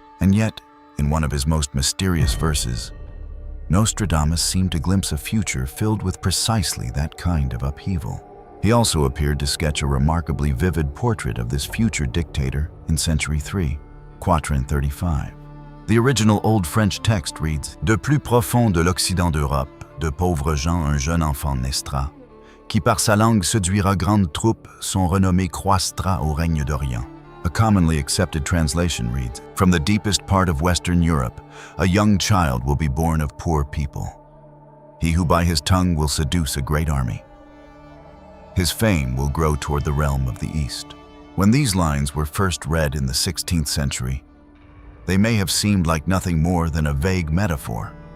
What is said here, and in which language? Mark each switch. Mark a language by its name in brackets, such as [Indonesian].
[English] And yet, in one of his most mysterious verses, Nostradamus seemed to glimpse a future filled with precisely that kind of upheaval. He also appeared to sketch a remarkably vivid portrait of this future dictator in Century 3, Quatrain 35. The original Old French text reads, [French] De plus profond de l'Occident d'Europe, de pauvres gens un jeune enfant naîtra, qui par sa langue séduira grande troupe, son renommée croîtra au règne d'Orient. [English] A commonly accepted translation reads, From the deepest part of Western Europe, a young child will be born of poor people. He who by his tongue will seduce a great army. His fame will grow toward the realm of the East. When these lines were first read in the 16th century, they may have seemed like nothing more than a vague metaphor.